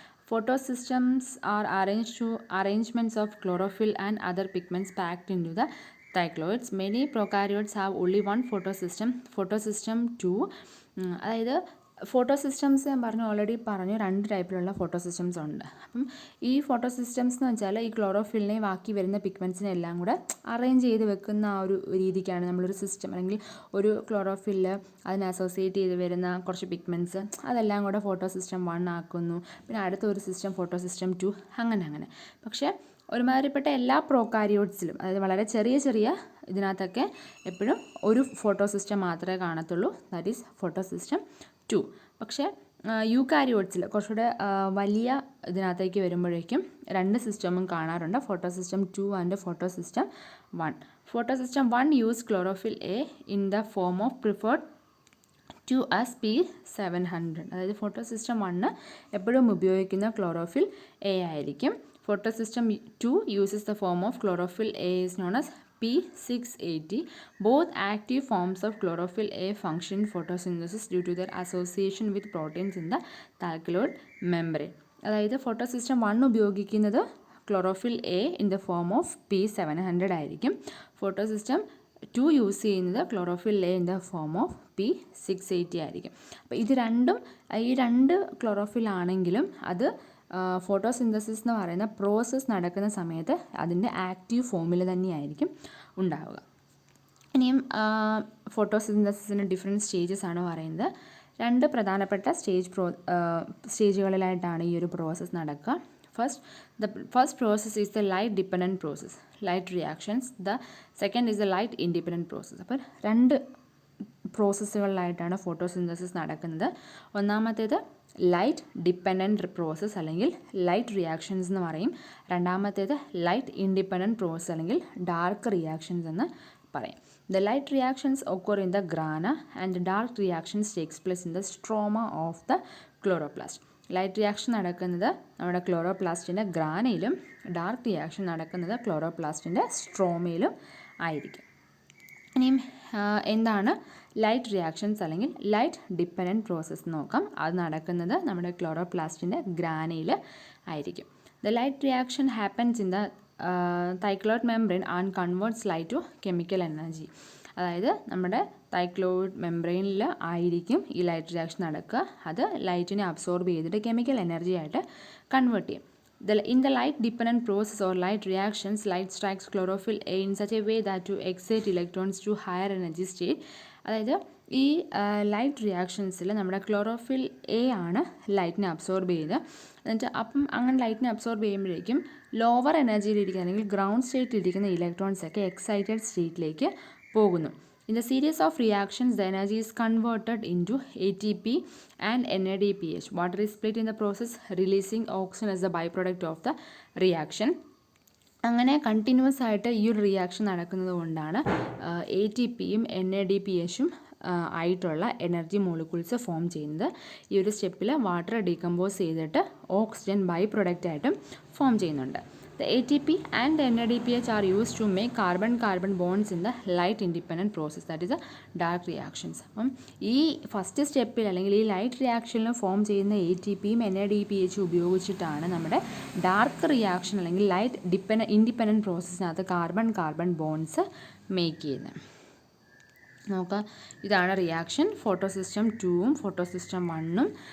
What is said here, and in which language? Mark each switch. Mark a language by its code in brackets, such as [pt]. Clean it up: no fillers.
[en] Photosystems are arrangements of chlorophyll and other pigments packed into the thylakoids. Many prokaryotes have only one photosystem. [ml] Photosystem 2, അതായത് ഫോട്ടോസിസ്റ്റംസ് ഞാൻ already പറഞ്ഞു 2 ടൈപ്പിലുള്ള ഫോട്ടോസിസ്റ്റംസ് ഉണ്ട്. അപ്പം ഈ ഫോട്ടോസിസ്റ്റംസ് എന്ന് വെച്ചാൽ ഈ ക്ലോറോഫില്ലിനെ ബാക്കി വരുന്ന പിഗ്മെൻറ്റ്സിനെ എല്ലാം കൂടെ അറേഞ്ച് ചെയ്ത് വെക്കുന്ന ആ ഒരു രീതിക്കാണ് നമ്മളൊരു സിസ്റ്റം അല്ലെങ്കിൽ ഒരു ക്ലോറോഫില്ല് അതിനെ അസോസിയേറ്റ് ചെയ്ത് വരുന്ന കുറച്ച് പിഗ്മെൻറ്റ്സ് അതെല്ലാം കൂടെ ഫോട്ടോസിസ്റ്റം 1 ആക്കുന്നു. പിന്നെ അടുത്ത ഒരു സിസ്റ്റം ഫോട്ടോസിസ്റ്റം 2 അങ്ങനെ. പക്ഷേ ഒരുമാതിരിപ്പെട്ട എല്ലാ പ്രോകാരിയോട്സിലും അതായത് വളരെ ചെറിയ ഇതിനകത്തൊക്കെ എപ്പോഴും ഒരു ഫോട്ടോസിസ്റ്റം മാത്രമേ കാണത്തുള്ളൂ, [en] That is photosystem 2. [ml] പക്ഷേ യൂകാരിയോട്സിൽ കുറച്ചുകൂടെ വലിയ ഇതിനകത്തേക്ക് വരുമ്പോഴേക്കും 2 സിസ്റ്റമും കാണാറുണ്ട്, photosystem 2 and photosystem 1. [en] Photosystem 1 use chlorophyll a in the form of preferred to as P700. [ml] അതായത് ഫോട്ടോസിസ്റ്റം 1 എപ്പോഴും ഉപയോഗിക്കുന്ന ക്ലോറോഫിൽ എ ആയിരിക്കും. [en] Photosystem 2 uses the form of chlorophyll A is known as P680. Both active forms of chlorophyll A function in photosynthesis due to their association with proteins in the thylakoid membrane. [ml] അതായത് photosystem 1 ഉപയോഗിക്കുന്നത് chlorophyll A [en] in the form of [ml] P700 ആയിരിക്കും. Photosystem 2 use ചെയ്യുന്നത് chlorophyll A [en] in the form of [ml] P680 ആയിരിക്കും. അപ്പോൾ ഈ 2 chlorophyll ആണെങ്കിലും അത് photosynthesis എന്ന് പറയുന്ന പ്രോസസ്സ് നടക്കുന്ന സമയത്ത് അതിൻ്റെ ആക്റ്റീവ് ഫോമിൽ തന്നെയായിരിക്കും ഉണ്ടാവുക. ഇനിയും ഫോട്ടോസിന്തസിസിൻ്റെ ഡിഫറെൻറ്റ് സ്റ്റേജസ് ആണ് പറയുന്നത്. 2 പ്രധാനപ്പെട്ട സ്റ്റേജുകളിലായിട്ടാണ് ഈ ഒരു പ്രോസസ്സ് നടക്കുക. [en] The first process is the light dependent process, light reactions. The second is the light independent process. [ml] അപ്പോൾ 2 പ്രോസസ്സുകളിലായിട്ടാണ് ഫോട്ടോസിന്തസിസ് നടക്കുന്നത്. ഒന്നാമത്തേത് ലൈറ്റ് ഡിപ്പെൻഡൻറ്റ് പ്രോസസ്സ് അല്ലെങ്കിൽ ലൈറ്റ് റിയാക്ഷൻസ് എന്ന് പറയും. രണ്ടാമത്തേത് ലൈറ്റ് ഇൻഡിപെൻഡൻറ്റ് പ്രോസസ്സ് അല്ലെങ്കിൽ ഡാർക്ക് റിയാക്ഷൻസ് എന്ന് പറയും. [en] The light reactions occur in the grana and dark reactions takes place in the stroma of the chloroplast. [ml] Light reaction നടക്കുന്നത് നമ്മുടെ ക്ലോറോപ്ലാസ്റ്റിൻ്റെ ഗ്രാനയിലും ഡാർക്ക് റിയാക്ഷൻ നടക്കുന്നത് ക്ലോറോപ്ലാസ്റ്റിൻ്റെ സ്ട്രോമയിലും ആയിരിക്കും. ഇനിയും എന്താണ് ലൈറ്റ് റിയാക്ഷൻസ് അല്ലെങ്കിൽ ലൈറ്റ് ഡിപ്പെൻഡൻറ്റ് പ്രോസസ്സ് നോക്കാം. അത് നടക്കുന്നത് നമ്മുടെ ക്ലോറോപ്ലാസ്റ്റിൻ്റെ ഗ്രാനയിൽ ആയിരിക്കും. [en] The light reaction happens in the thylakoid membrane and converts light to chemical energy. [ml] അതായത് നമ്മുടെ തൈക്ലോയിഡ് മെംബ്രെയിനിൽ ആയിരിക്കും ഈ ലൈറ്റ് റിയാക്ഷൻ നടക്കുക. അത് ലൈറ്റിനെ അബ്സോർബ് ചെയ്തിട്ട് കെമിക്കൽ എനർജി ആയിട്ട് കൺവേർട്ട് ചെയ്യും. [en] In the light dependent process or light reactions, light strikes chlorophyll A in such a way that to excite electrons to higher energy state. [ml] അതായത് ഈ ലൈറ്റ് റിയാക്ഷൻസിൽ നമ്മുടെ chlorophyll A ആണ് ലൈറ്റിനെ absorb ചെയ്ത് എന്നിട്ട് അപ്പം അങ്ങനെ ലൈറ്റിനെ അബ്സോർബ് ചെയ്യുമ്പോഴേക്കും ലോവർ എനർജിയിലിരിക്കുന്ന അല്ലെങ്കിൽ ഗ്രൗണ്ട് സ്റ്റേറ്റിലിരിക്കുന്ന ഇലക്ട്രോൺസൊക്കെ എക്സൈറ്റഡ് സ്റ്റേറ്റിലേക്ക് പോകുന്നു. [en] In the series of reactions, the energy is converted into ATP and NADPH. Water is split in the process, releasing oxygen as a byproduct of the reaction. [ml] അങ്ങനെ continuous ആയിട്ട് ഈ ഒരു reaction നടക്കുന്നത് കൊണ്ടാണ് ATPയും NADPHും ആയിട്ടുള്ള energy molecules form ചെയ്യുന്നത്. ഈ ഒരു സ്റ്റെപ്പിൽ വാട്ടർ ഡീകമ്പോസ് ചെയ്തിട്ട് ഓക്സിജൻ ബൈ പ്രൊഡക്റ്റ് ആയിട്ടും ഫോം ചെയ്യുന്നുണ്ട്. [en] The ATP and NADPH are used to make carbon-carbon bonds in the light independent process, that is the dark reactions. [ml] അപ്പം ഈ ഫസ്റ്റ് സ്റ്റെപ്പിൽ അല്ലെങ്കിൽ ഈ ലൈറ്റ് റിയാക്ഷനിൽ ഫോം ചെയ്യുന്ന ATPയും NADPHും ഉപയോഗിച്ചിട്ടാണ് നമ്മുടെ ഡാർക്ക് റിയാക്ഷൻ അല്ലെങ്കിൽ light independent പ്രോസസ്സിനകത്ത് carbon bonds make ചെയ്യുന്നത്. നമുക്ക് ഇതാണ് reaction. Photo system 2ഉം photo system 1ഉം.